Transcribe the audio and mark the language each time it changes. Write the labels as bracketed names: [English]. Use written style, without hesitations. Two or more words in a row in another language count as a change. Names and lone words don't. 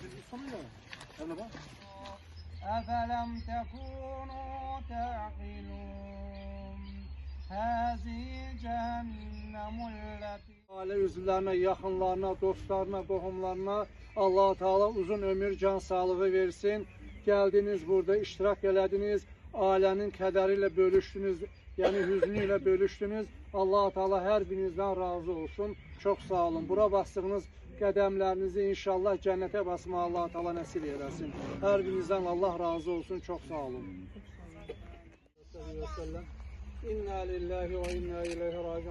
[Arabic] أفلم تكونوا تعقلون هذه جهنم التي [Azerbaijani] Aile üzvlərinə, yaxınlarına, dostlarına, qohumlarına Allah-u Teala uzun ömür, can sağlığı versin. Gəldiniz burada, iştirak elədiniz, ailənin kədəri ilə bölüşdünüz, yəni hüznü ilə bölüşdünüz. Allah-u Teala hər birinizdən razı olsun. Çox sağ olun. Bura bastığınız qədəmlərinizi inşallah cənnətə basmağı Allah-u Teala nəsib eləsin. Hər birinizdən Allah razı olsun. Çox sağ olun. [Arabic] إنا لله وإنا إليه راجعون.